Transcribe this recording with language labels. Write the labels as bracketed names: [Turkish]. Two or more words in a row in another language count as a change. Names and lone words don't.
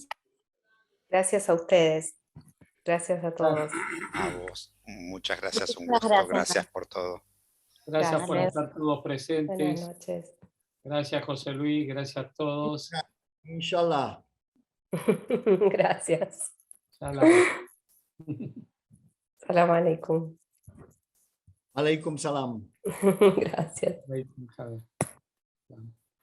[Spanish] Gracias a ustedes. Gracias a todos. A vos. Muchas gracias, un Muchas gusto. gracias. Gracias por todo. Gracias por Gracias. estar todos presentes. Buenas noches. Gracias, José Luis. Gracias a todos. [Arabic] Inshallah. [Spanish] Gracias. [Arabic] Salam. سلام عليكم. عليكم سلام. [Spanish] Gracias. [Arabic] عليكم سلام.